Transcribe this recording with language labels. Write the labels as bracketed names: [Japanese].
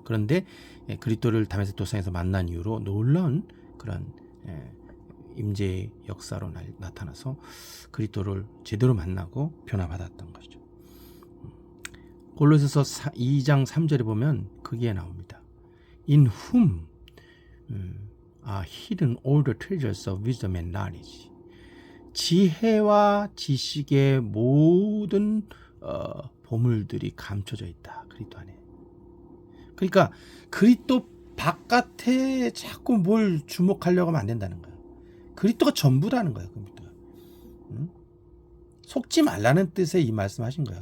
[Korean] 그런데 그리스도를 다메섹 도상에서 만난 이후로 놀라운 그런 임재의 역사로 나타나서 그리스도를 제대로 만나고 변화받았던 것이죠. 골로새서 2장 3절에 보면 그게 나옵니다. [English] In whom are hidden all the treasures of wisdom and knowledge. [Korean] 지혜와 지식의 모든 보물들이 감춰져 있다. 그리스도 안에. 그러니까 그리스도 바깥에 자꾸 뭘 주목하려고 하면 안 된다는 거예요. 그리스도가 전부라는 거예요. 그리스도가. 속지 말라는 뜻의 이 말씀하신 거예요.